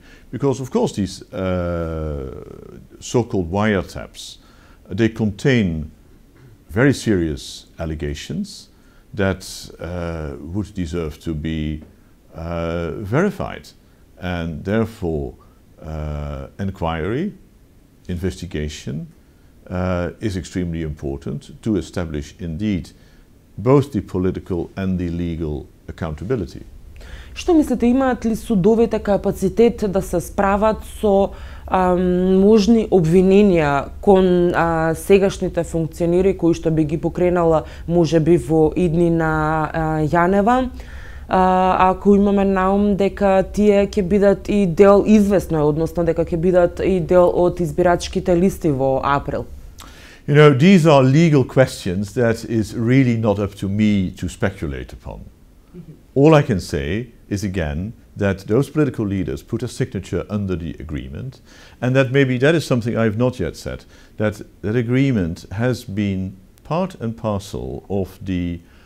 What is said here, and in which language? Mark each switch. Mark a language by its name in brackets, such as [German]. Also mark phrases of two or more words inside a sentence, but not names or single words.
[English] Because, of course, these so-called wiretaps, they contain very serious allegations that would deserve to be verified, and therefore inquiry, investigation is extremely important to establish indeed both the political and the legal accountability. [Macedonian] Што мислите, имаат ли судовите капацитет да се справат со можни обвиненија кон сегашните функционери кои што би ги покренала можеби во идни на Јанева, ако имаме наум дека тие ќе бидат и дел, известно е, односно дека ќе бидат и дел од избирачките листи во април? [English] You know, these are legal questions that is really not up to me to speculate upon. All I can say is again that those political leaders put a signature under the agreement, and that maybe that is something I have not yet said, that that agreement has been part and parcel of the